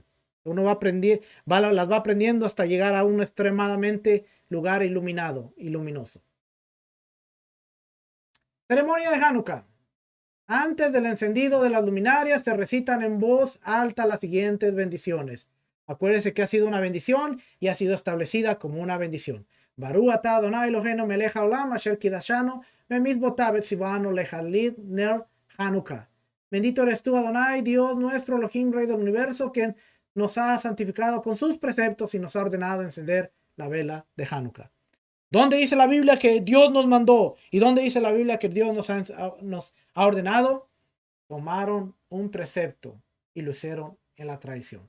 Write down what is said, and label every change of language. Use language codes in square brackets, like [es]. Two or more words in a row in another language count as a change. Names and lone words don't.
[es] Uno va aprendiendo, las va aprendiendo hasta llegar a un extremadamente lugar iluminado y luminoso. Ceremonia de Hanukkah. Antes del encendido de las luminarias se recitan en voz alta las siguientes bendiciones. Acuérdense que ha sido una bendición y ha sido establecida como una bendición. [he] ברוך אתה אדוני אלוהינו מלך העולם אשר קידשנו במצוותיו וציוונו להדליק נר חנוכה. [es] Bendito eres tú, Adonai, Dios nuestro, Elohim, Rey del universo, quien nos ha santificado con sus preceptos y nos ha ordenado encender la vela de Hanukkah. ¿Dónde dice la Biblia que Dios nos mandó? ¿Y dónde dice la Biblia que Dios nos ha ordenado? Tomaron un precepto y lo hicieron en la tradición.